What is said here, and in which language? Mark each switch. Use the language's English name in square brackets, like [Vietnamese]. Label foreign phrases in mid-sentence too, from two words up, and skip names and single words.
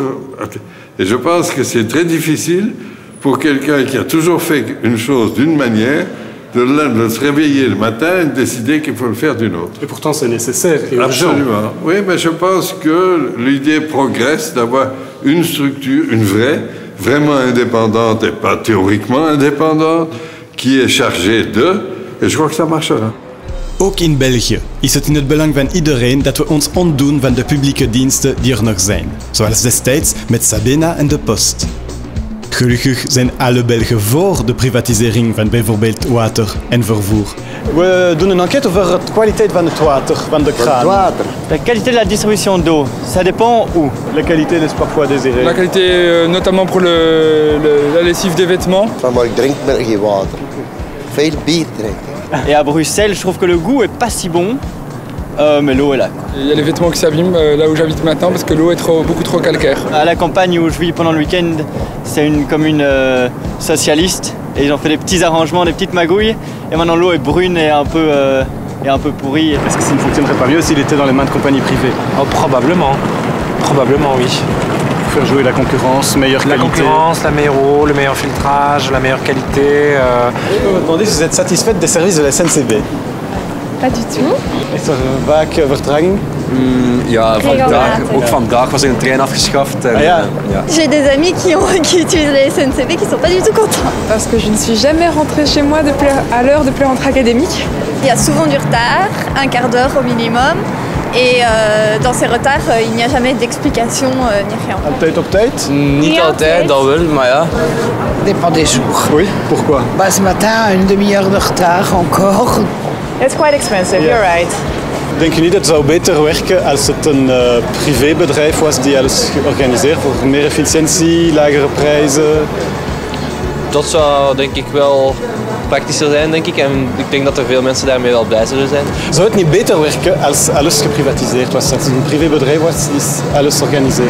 [French] Et je pense que c'est très difficile pour quelqu'un qui a toujours fait une chose d'une manière, de se réveiller le matin et de décider qu'il faut le faire d'une autre. Et pourtant c'est nécessaire et urgent. Absolument. Oui, mais je pense que l'idée progresse d'avoir une structure, une vraiment indépendante et pas théoriquement indépendante, qui est chargé de, et je crois que ça marchera. [Dutch] Ook in België is het in het belang van iedereen dat we ons ontdoen van de publieke diensten die er nog zijn, zoals destijds met Sabena en de Post. Gelukkig zijn alle Belgen voor de privatisering van bijvoorbeeld water en vervoer. We doen een enquête over de kwaliteit van het water, van de kraan. [French] La qualité de la distribution d'eau, ça dépend où? La qualité laisse parfois désirer. La qualité, notamment pour la lessive des vêtements. [Dutch] Maar ik drink met geen water. Veel bier drinken. [French] Et à Bruxelles, je trouve que le goût est pas si bon, mais l'eau est là. Il y a les vêtements qui s'abîment là où j'habite maintenant parce que l'eau est beaucoup trop calcaire. À la campagne où je vis pendant le week-end, c'est une commune socialiste et ils ont fait des petits arrangements, des petites magouilles. Et maintenant l'eau est brune et un peu pourrie. Est-ce que ça ne fonctionnerait pas mieux s'il était dans les mains de compagnies privées? Oh, probablement. Probablement, oui. Pour faire jouer la concurrence, meilleure qualité. La concurrence, la meilleure eau, le meilleur filtrage, la meilleure qualité. Je peux vous demander si vous êtes satisfaite des services de la SNCB? Pas du tout. [Dutch] Is er vaak vertraging? Ja, ook vandaag was er een trein afgeschaft. En, ja. [French] J'ai des amis qui utilisent la SNCB qui sont pas du tout contents. Parce que je ne suis jamais rentrée chez moi à l'heure de plein rentrée académique. Il y a souvent du retard, un quart d'heure au minimum. Et dans ces retards, il n'y a jamais d'explication ni rien. [Dutch] Altijd op tijd? Niet altijd, dat wel, maar ja. [French] Dépend des jours. Oui, pourquoi? Bah, ce matin, une demi-heure de retard encore. [English] It's quite expensive, you're right. [Dutch] Denk je niet dat het zou beter werken als het een privébedrijf was die alles organiseert voor meer efficiëntie, lagere prijzen? Dat zou denk ik wel praktischer zijn, denk ik. En ik denk dat er veel mensen daarmee wel blij zullen zijn. Zou het niet beter werken als alles geprivatiseerd was? Als het een privébedrijf was, is alles organiseerd?